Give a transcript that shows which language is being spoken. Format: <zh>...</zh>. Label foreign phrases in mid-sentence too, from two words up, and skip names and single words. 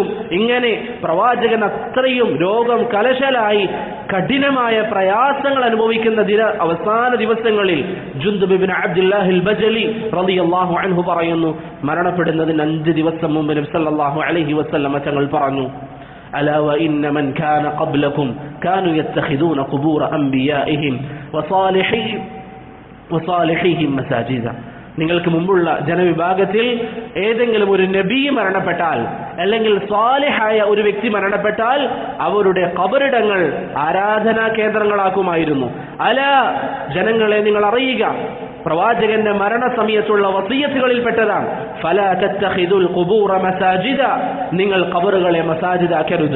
<ml>ഇങ്ങനെ പ്രവാചകൻ അത്രയും രോഗം കലശലായി കഠിനമായ പ്രയാസങ്ങൾ അനുഭവിക്കുന്ന അവസാന ദിവസങ്ങളിൽ ജുന്ദുബ് ഇബ്നു അബ്ദുല്ലാഹിൽ ബജലി</ml> <ar>رضي الله عنه</ar> <ml>പറയുന്നു, മരണപ്പെടുന്നതിന് 5 ദിവസം മുമ്പ് നബി</ml> <ar>صلى الله عليه وسلم</ar> <ml>തങ്ങൾ പറഞ്ഞു,</ml> <ar>ألا وإن من كان قبلكم كانوا يتخذون قبور أنبيائهم وصالحيهم مساجدا.</ar> <ml>നിങ്ങൾക്ക് മുമ്പുള്ള ജനവിഭാഗത്തിൽ ഏതെങ്കിലും ഒരു നബി മരണപ്പെട്ടാൽ അല്ലെങ്കിൽ സ്വാലിഹായ ഒരു വ്യക്തി മരണപ്പെട്ടാൽ അവരുടെ ഖബറിടങ്ങൾ ആരാധനാ കേന്ദ്രങ്ങളാക്കുമായിരുന്നു. അല, ജനങ്ങളെ നിങ്ങൾ അറിയുക, പ്രവാചകന്റെ മരണസമയത്തുള്ള വസിയത്തുകളിൽപ്പെട്ടതാണ്</ml> <ar>فلا تتخذوا القبور مساجد,</ar> <ml>നിങ്ങൾ ഖബറുകളെ മസാജിദാക്കരുത്.</ml>